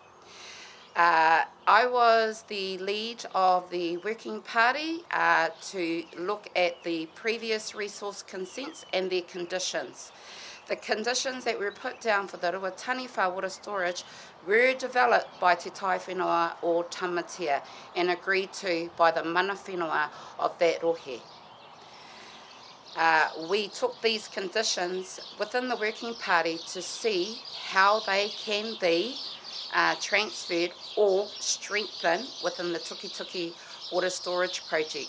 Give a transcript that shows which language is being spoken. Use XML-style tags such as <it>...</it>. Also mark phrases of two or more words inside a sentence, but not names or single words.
<en>I was the lead of the working party to look at the previous resource consents and their conditions. The conditions that were put down for the Ruataniwha water storage were developed by Te Tai Whenua o Tamatea and agreed to by the</en> <mi>mana whenua</mi> <en>of that rohe. We took these conditions within the working party to see how they can be transferred or strengthened within the Tukituki Water Storage Project.</en>